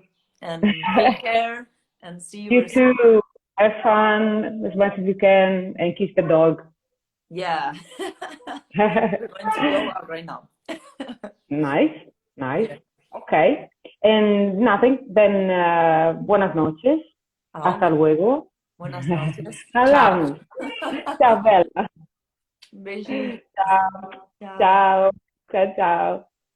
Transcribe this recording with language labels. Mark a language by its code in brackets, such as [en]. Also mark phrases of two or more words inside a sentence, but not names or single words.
[en] And take care and see you You very soon. too. Have fun as much as you can and kiss the dog. Yeah. We're going to go out right now. Nice, nice. Yeah. Okay. And nothing. Then [es] buenas noches. Oh, Hasta luego. buenas noches. Ciao. Hablamos. [it] Ciao, Bella. [pt] Beijinho. [it] Ciao. Ciao. Ciao. Ciao, ciao.